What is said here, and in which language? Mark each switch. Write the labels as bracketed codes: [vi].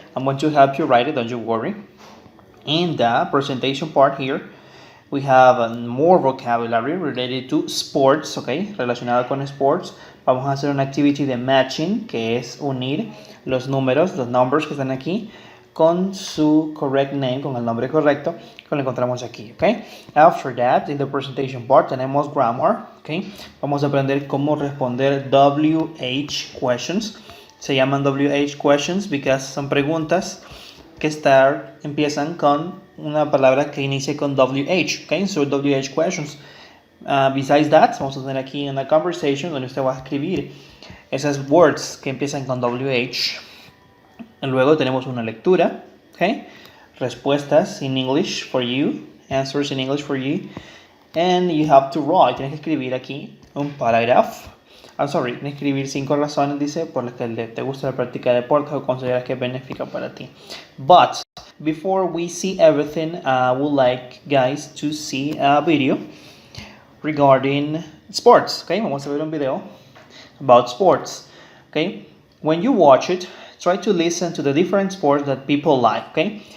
[en] I'm going to help you write it, don't you worry. In the presentation part here, we have more vocabulary related to sports, okay? [es] Relacionado con sports. Vamos a hacer una activity de matching, que es unir los números, los numbers que están aquí, con su [en] correct name, [es] con el nombre correcto, que lo encontramos aquí, okay? [en] After that, in the presentation part, tenemos grammar, okay? [es] Vamos a aprender cómo responder WH questions. Se llaman WH questions because son preguntas que empiezan con una palabra que inicie con WH, okay? [en] So WH questions. Besides that, [es] vamos a tener aquí una conversation donde usted va a escribir esas words que empiezan con WH. Y luego tenemos una lectura, okay? [en] Respuestas in English for you, answers in English for you, and you have to write. [es] Tienes que escribir aquí un paragraph. Tienes que escribir 5 razones, dice, por las que te gusta la práctica de deportes o consideras que es benéfica para ti. [en] But before we see everything, I would like guys to see a video regarding sports, okay? [es] Vamos a ver un video [en] about sports, [es] okay? [en] When you watch it, try to listen to the different sports that people like, okay?